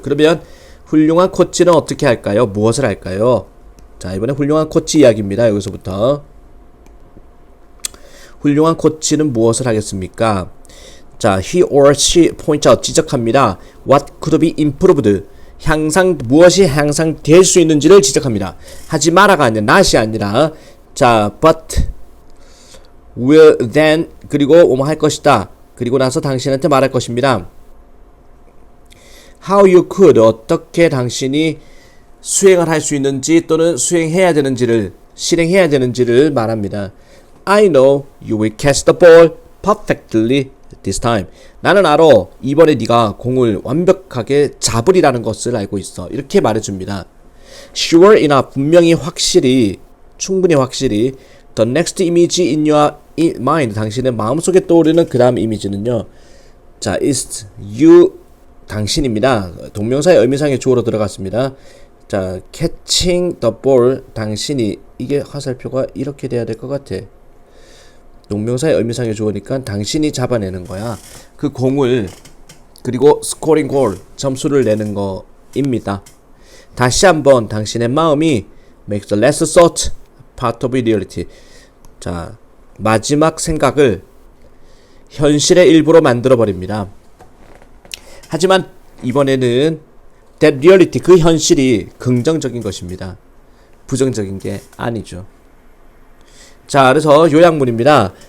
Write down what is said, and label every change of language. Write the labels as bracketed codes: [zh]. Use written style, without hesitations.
[ko] 그러면 훌륭한 코치는 어떻게 할까요? 무엇을 할까요? 자, 이번에 훌륭한 코치 이야기입니다. 여기서부터 훌륭한 코치는 무엇을 하겠습니까? [en] 자, he or she point out [ko] 지적합니다. [en] What could be improved? [ko] 무엇이 향상될 수 있는지를 지적합니다. 하지 마라가 아니라 not이 아니라 자, [en] but will then [ko] 그리고 뭐뭐 할 것이다. 그리고 나서 당신한테 말할 것입니다. [en] How you could [ko] 어떻게 당신이 수행을 할 수 있는지 또는 수행해야 되는지를 실행해야 되는지를 말합니다. [en] I know you will catch the ball perfectly this time. [ko] 나는 알아. 이번에 네가 공을 완벽하게 잡으리라는 것을 알고 있어. 이렇게 말해줍니다. [en] Sure enough [ko] 분명히 확실히 충분히 확실히 [en] the next image in your mind [ko] 당신의 마음속에 떠오르는 그 다음 이미지는요. 자, [en] is you [ko] 당신입니다. 동명사의 의미상의 주어로 들어갔습니다. 자, [en] catching the ball [ko] 당신이 이게 화살표가 이렇게 돼야 될 것 같아. 동명사의 의미상의 주어니까 당신이 잡아내는 거야. 그 공을 그리고 [en] scoring goal [ko] 점수를 내는 거입니다. 다시 한번 당신의 마음이 [en] make the last thought part of reality. [ko] 자, 마지막 생각을 현실의 일부로 만들어 버립니다. 하지만 이번에는 [en] that reality [ko] 그 현실이 긍정적인 것입니다. 부정적인 게 아니죠. 자, 그래서 요약문입니다.